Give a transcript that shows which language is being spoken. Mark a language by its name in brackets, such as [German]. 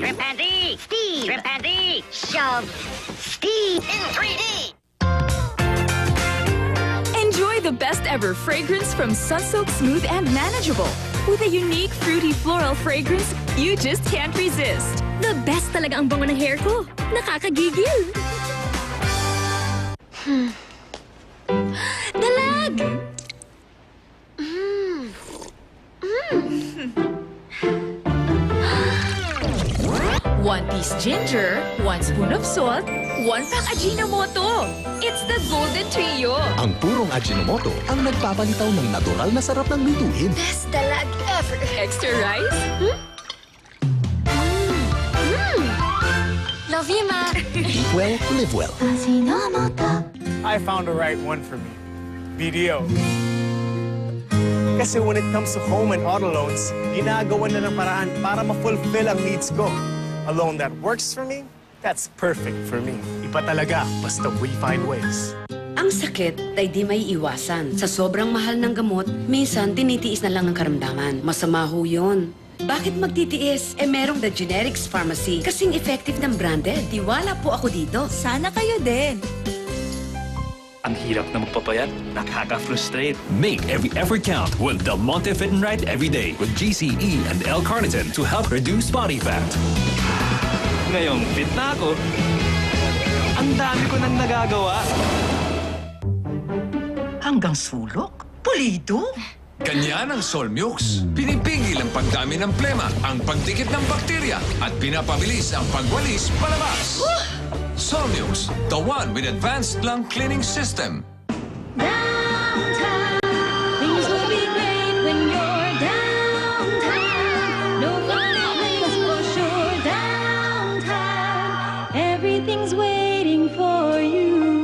[English] Chimpanzee, Steve! Chimpanzee, shove! Steve in 3D! Enjoy the best ever fragrance from Sunsilk Smooth and Manageable. With a unique fruity floral fragrance you just can't resist. The best [Filipino] talaga ang bango ng hair ko. Nakakagigil. Dalag! [English] One piece ginger, 1 spoon of salt, 1 pack Ajinomoto. It's the golden trio. [Filipino] Ang purong Ajinomoto ang nagpapalitaw ng natural na sarap ng lutuin. [English] Best dalag ever. Extra rice? Love you, Ma. Eat well, live well. I found the right one for me. BDO. Kasi when it comes to home and auto loans, [Filipino] ginagawa na ng paraan para ma-fulfill ang needs ko. [English] A loan that works for me, that's perfect for me. [Filipino] Iba talaga, basta [English] we find ways. [Filipino] Ang sakit ay di may iwasan. Sa sobrang mahal ng gamot, minsan tinitiis na lang ang karamdaman. Masama ho yun. Bakit magtitiis? Merong The Generics Pharmacy. Kasing effective ng branded. Tiwala po ako dito. Sana kayo din. Ang hirap na magpapayat, nakaka-frustrate. [English] Make every effort count with Del Monte Fit and Right every day with GCE and L-carnitine to help reduce body fat. [Filipino] Ngayong fit na ako, ang dami ko nang nagagawa. Ang hanggang sulok. Pulido. Ganyan ang Solmux. Pinipigil ang pagdami ng plema, ang pagdikit ng bakterya, at pinapabilis ang pagwalis palabas. [English] Solmux, the one with advanced lung cleaning system. Things will be great when you're downtown. No place for sure downtown. Everything's waiting for you.